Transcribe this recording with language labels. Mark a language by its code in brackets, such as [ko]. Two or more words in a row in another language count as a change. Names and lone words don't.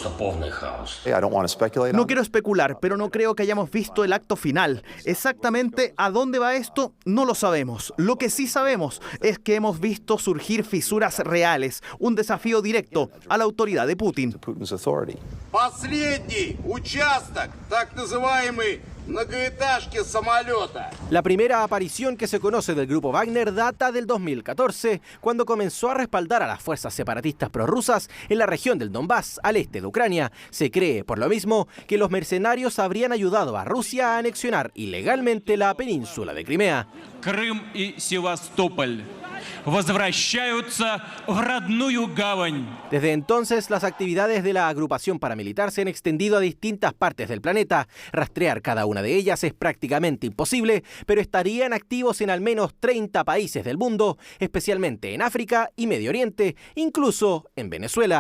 [es] No quiero especular, pero no creo que hayamos visto el acto final. Exactamente a dónde va esto, no lo sabemos. Lo que sí sabemos es que hemos visto surgir fisuras reales, un desafío directo a la autoridad de Putin. [ru] Последний участок, так называемый [es] La primera aparición que se conoce del grupo Wagner data del 2014, cuando comenzó a respaldar a las fuerzas separatistas prorrusas en la región del Donbass, al este de Ucrania. Se cree, por lo mismo, que los mercenarios habrían ayudado a Rusia a anexionar ilegalmente la península de Crimea. [ru] Крым и Севастополь возвращаются в родную гавань. [es] Desde entonces, las actividades de la agrupación paramilitar se han extendido a distintas partes del planeta. Rastrear cada una de ellas es prácticamente imposible, pero estarían activos en al menos 30 países del mundo, especialmente en África y Medio Oriente, incluso en Venezuela.